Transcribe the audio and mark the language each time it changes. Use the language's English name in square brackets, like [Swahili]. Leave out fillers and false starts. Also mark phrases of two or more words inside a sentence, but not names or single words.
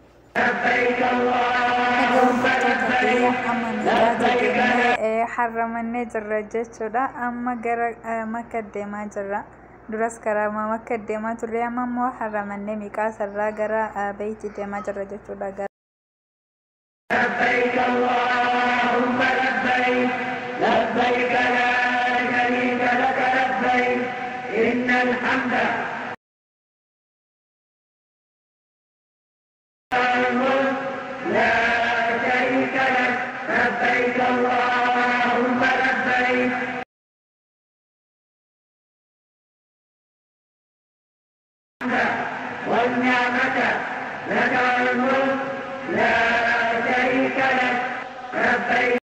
[Oromo] Harramannee jirra jechuudha amma gara makka deemaa jirra duras karaa makka deemaa turre amma immoo harramannee miqaasarraa gara beeyti deemaa jirra jechuudha. [Arabic] لبيك اللهم لبيك لبيك لا شريك لك لبيك إن الحمد والملك لا شريك لك لبيك اللهم لبيك والنعمة لك والملك لا شريك لك لبيك